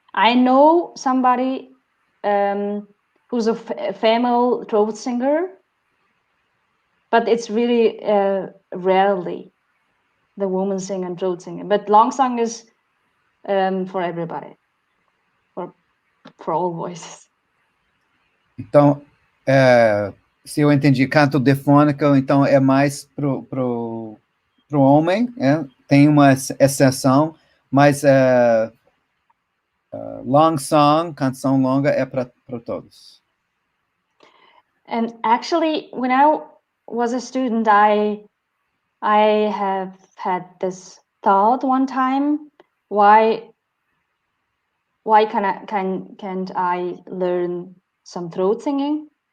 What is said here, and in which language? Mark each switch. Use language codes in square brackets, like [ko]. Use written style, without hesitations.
[en] I know somebody who's a female throat singer, but it's really rarely the woman singing throat singing. But long song is for everybody, for all voices. [pt] Então, se eu entendi, canto difônico, então é mais pro homem, tem uma exceção, mas long song, canção longa, é para todos. [en] And actually, when I was a student, I have had this thought one time: why can't I learn some throat singing?